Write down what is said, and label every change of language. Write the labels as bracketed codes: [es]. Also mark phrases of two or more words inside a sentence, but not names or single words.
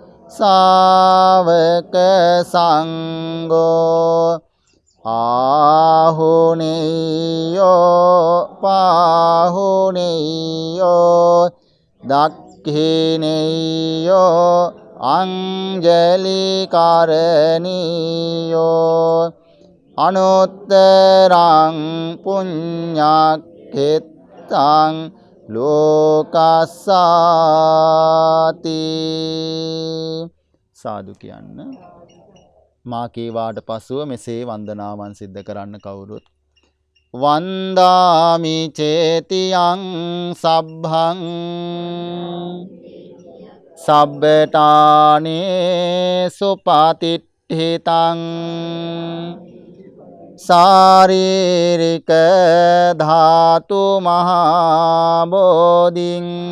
[pi] සාවක සංඝෝ ආහුනේයෝ පාහුනේයෝ දක්ඛිනේයෝ අංජලි කරණීයෝ අනුත්තරං පුඤ්ඤක්ඛෙත්තං ලෝකස්සාති. [si] සාදු කියන්න. මා කීවාට පසුව මෙසේ වන්දනාවන් සිද්ධ කරන්න කවුරුත්. [pi] වන්දාමි චේතියං සබ්බං සබ්බටානේ සුපතිට්ඨිතං සාරීරික ධාතු මහා බෝධින්